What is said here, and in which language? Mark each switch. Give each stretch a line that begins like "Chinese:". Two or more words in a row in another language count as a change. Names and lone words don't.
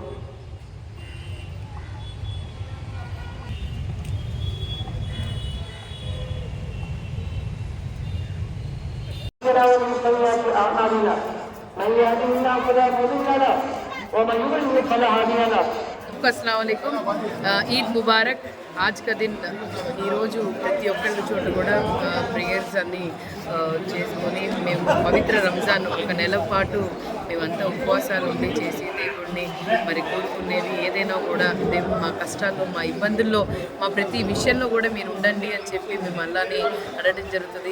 Arabic: من سيئات أعمالنا من يهده الله فلا مضل له ومن يضلل فلا هادي له. السلام عليكم, عيد مبارك.
Hindi: आज का दिन
Telugu: ఈరోజు ప్రతి ఒక్కళ్ళ చోట కూడా ప్రేయర్స్ అన్నీ చేసుకొని మేము పవిత్ర రంజాన్ ఒక నెల పాటు మేమంతా ఉపవాసాలు ఉండి చేసి దేవుడిని మరి కోరుకునేది ఏదైనా కూడా దేవుడు మా కష్టాల్లో, మా ఇబ్బందుల్లో, మా ప్రతి విషయంలో కూడా మీరు ఉండండి అని చెప్పి మేము అలానే అడగడం జరుగుతుంది.